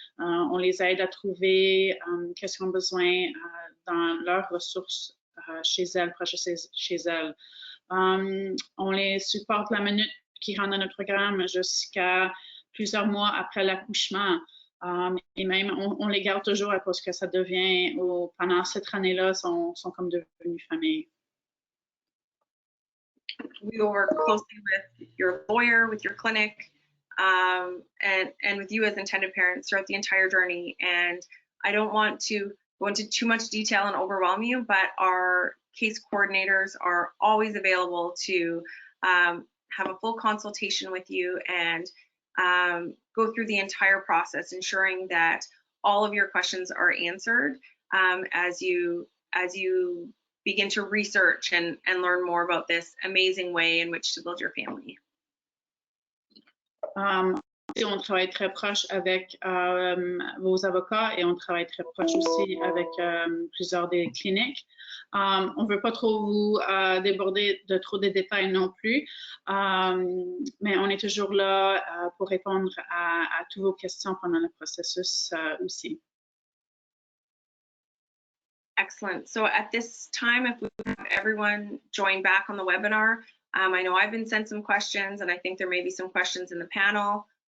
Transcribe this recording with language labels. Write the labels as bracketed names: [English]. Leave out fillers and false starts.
[French] On les aide à trouver qu'est-ce qu'ils ont besoin dans leurs ressources chez elles, proches chez elles. On les supporte la minute qu'ils rentrent dans notre programme jusqu'à plusieurs mois après l'accouchement. Et même, on les garde toujours parce que ça devient, pendant cette année-là, sont comme devenus famille. [English] We will work closely with your lawyer, with your clinic, and with you as intended parents throughout the entire journey. And I don't want to go into too much detail and overwhelm you, but our case coordinators are always available to have a full consultation with you and go through the entire process, ensuring that all of your questions are answered as you begin to research and learn more about this amazing way in which to build your family. [French] On travaille très proche avec vos avocats et on travaille très proche aussi avec plusieurs des cliniques. On ne veut pas trop vous déborder de trop de détails non plus, mais on est toujours là pour répondre à toutes vos questions pendant le processus aussi. [English] Excellent. So at this time, if we have everyone join back on the webinar, I know I've been sent some questions, and I think there may be some questions in the panel.